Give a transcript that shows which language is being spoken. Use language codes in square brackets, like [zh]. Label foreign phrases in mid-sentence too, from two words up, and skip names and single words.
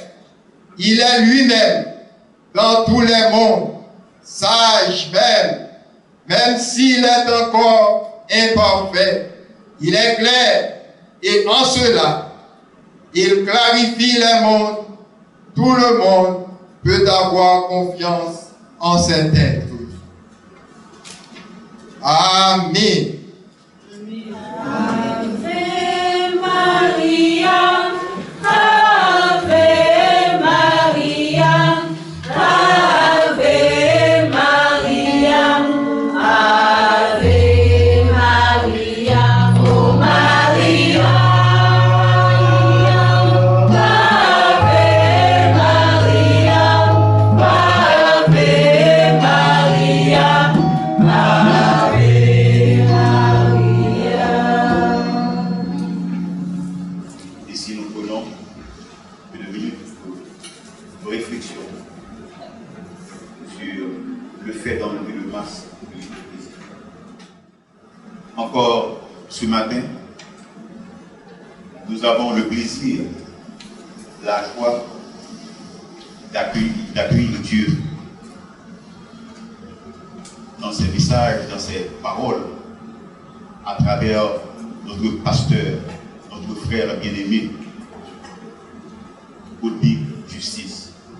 [fr] Il est lui-même dans tous les mondes, sage même s'il est encore imparfait, il est clair, et en cela, il clarifie les mondes. Tout le monde peut avoir confiance en cet être. Amen. [la] Ave Maria, Ave Maria, Ave Maria, Ave Maria, oh Maria, Ave Maria, Ave Maria, Ave [fr] Et si nous prenons une minute de réflexion sur le fait d'enlever le masque de l'Église. Encore ce matin, nous avons le plaisir, la joie d'accueillir Dieu dans ses messages, dans ses paroles, à travers notre pasteur, notre frère bien-aimé, Oudli Justice.